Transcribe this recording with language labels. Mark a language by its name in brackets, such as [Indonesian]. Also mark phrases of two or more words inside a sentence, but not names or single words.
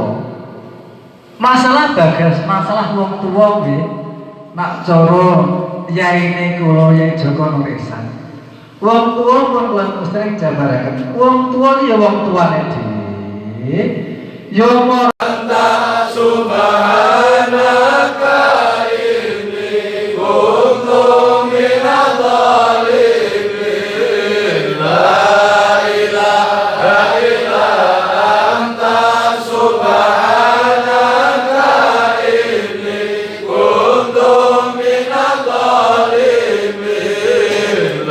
[Javanese] Masalah bagas, masalah wong tuwa nggih. Nak cara yaine kula Yai Joko Nuresan. Wong tuwa pun kula sering jabaraken. Wong tuwa ya wong tuane dhewe. Ya marang [Arabic] سبحانك إني كنت من الظالمين. لا إله إلا أنت سبحانك إني كنت من الظالمين.